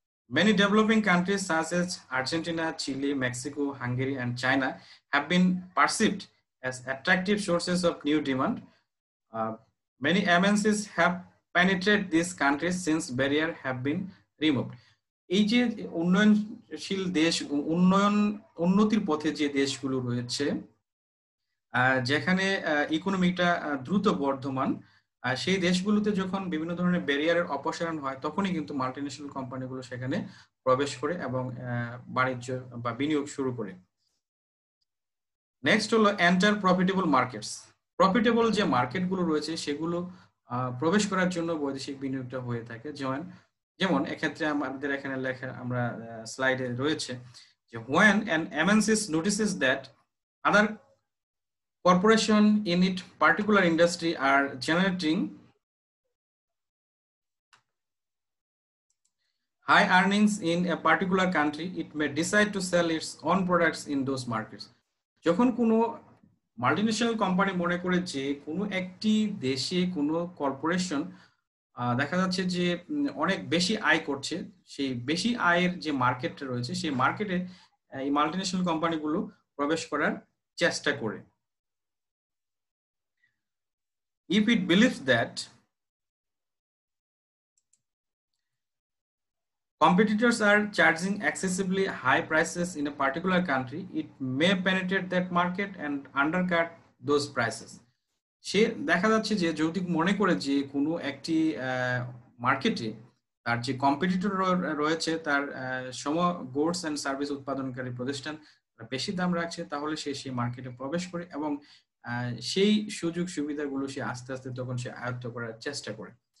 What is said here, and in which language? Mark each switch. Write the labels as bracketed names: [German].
[English] Many developing countries such as Argentina, Chile, Mexico, Hungary, and China have been perceived as attractive sources of new demand. Many MNCs have penetrated these countries since barriers have been removed. [Bangla] এই যে উন্নয়নশীল দেশ, উন্নতির পথে যে দেশগুলো রয়েছে, যেখানে ইকোনমিটা দ্রুত বর্ধমান, সেই দেশগুলোতে যখন বিভিন্ন ধরনের ব্যারিয়ারের অপসারণ হয়, তখনই কিন্তু মাল্টিন্যাশনাল কোম্পানিগুলো সেখানে প্রবেশ করে এবং বাণিজ্য বা বিনিয়োগ শুরু করে। নেক্সট হলো [English] Enter profitable markets. [Bangla] প্রফিটেবল যে মার্কেটগুলো রয়েছে সেগুলো প্রবেশ করার জন্য বৈদেশিক বিনিয়োগটা হয়ে থাকে। যেমন এক্ষেত্রে আমাদের এখানে লেখা, আমরা স্লাইডে রয়েছে যে [English] when an MNC notices that other corporation in its particular industry are generating high earnings in a particular country, it may decide to sell its own products in those markets. [Bangla] যখন কোনো মাল্টিন্যাশনাল কোম্পানি মনে করে যে কোনো একটি দেশে কোনো corporation দেখা যাচ্ছে যে অনেক বেশি আয় করছে, সেই বেশি আয়ের যে মার্কেটটা রয়েছে সেই মার্কেটে এই মাল্টিন্যাশনাল কোম্পানিগুলো প্রবেশ করার চেষ্টা করে। [English] If it believes that competitors are charging excessively high prices in a particular country, it may penetrate that market and undercut those prices. [Bangla] সে দেখা যাচ্ছে যে যদি মনে করে যে কোনো একটি মার্কেটে তার যে কম্পিটিটর রয়েছে তার সম গুডস এন্ড সার্ভিস উৎপাদনকারী প্রতিষ্ঠান বেশি দাম রাখছে, তাহলে সে সেই মার্কেটে প্রবেশ করে এবং সেই সুযোগ সুবিধাগুলো সে আস্তে আস্তে তখন সে আয়ত্ত করার চেষ্টা করে।